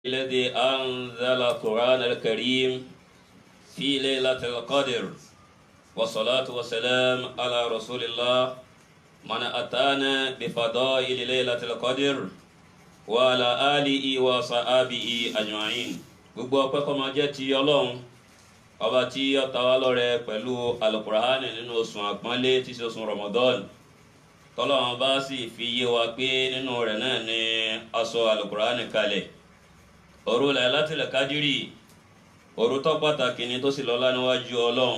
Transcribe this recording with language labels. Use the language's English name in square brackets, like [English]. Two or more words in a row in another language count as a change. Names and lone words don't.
[Arabic] الذي أنزل القرآن الكريم في ليلة القدر والصلاة والسلام على رسول الله من أتانا بفضائل ليلة القدر وعلى آله وصحابه أجمعين. [Yoruba] Gbogbo ọpẹ́ kó máa jẹ́ ti Ọlọ́run ọba tí ó ta wá lọ́rẹ pẹ̀lú Al-Qur'ani nínú oṣù àpọ́nlé tí ṣe oṣù Ramadan tọ́lọ́run bá sì fi yé wa pé nínú rẹ̀ náà ni a sọ Al-Qur'ani kalẹ̀. Òru Laylatul Qadri òru tó pàtàkì ni tó sì lọ́lá níwájú Ọlọ́run.